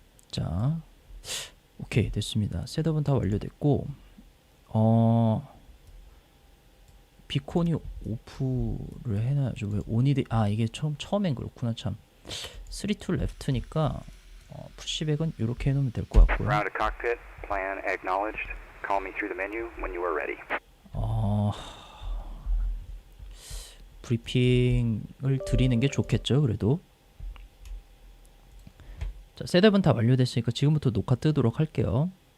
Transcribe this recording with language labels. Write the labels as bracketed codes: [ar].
[ko] 자, 오케이, 됐습니다. 셋업은 다 완료됐고, 비콘이 오프를 해놔야죠. 왜 온이 돼? 아, 이게 처음엔 그렇구나. 참 3 to left니까 푸시백은 이렇게 해놓으면 될 것 같고요. [en] Round to cockpit, plan acknowledged. Call me through the menu when you are ready. [ko] 브리핑을 드리는 게 좋겠죠. 그래도 자, 셋업은 다 완료됐으니까 지금부터 녹화 뜨도록 할게요.